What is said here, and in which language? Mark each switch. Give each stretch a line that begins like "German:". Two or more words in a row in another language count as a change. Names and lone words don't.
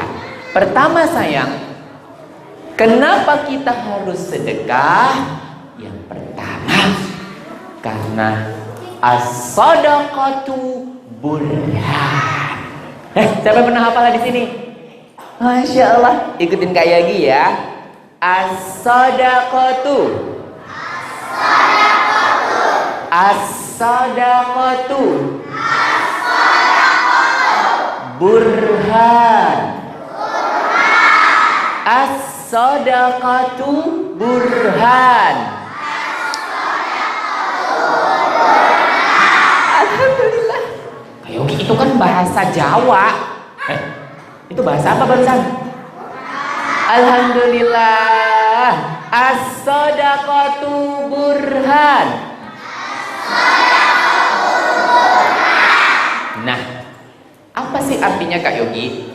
Indonesian: Pertama sayang, kenapa kita harus sedekah? Yang pertama, karena
Arabic: as-shadaqatu burhan.
Indonesian: Siapa pernah hafal di sini? Masya Allah, ikutin Kak Yogi ya.
Arabic: As-shadaqatu, as-shadaqatu, burhan, as-shadaqatu burhan.
Indonesian: Alhamdulillah. Kak Yogi itu kan bahasa Jawa. Itu bahasa apa barusan? Alhamdulillah.
Arabic: As-shadaqatu burhan.
Indonesian: Nah, apa sih artinya Kak Yogi?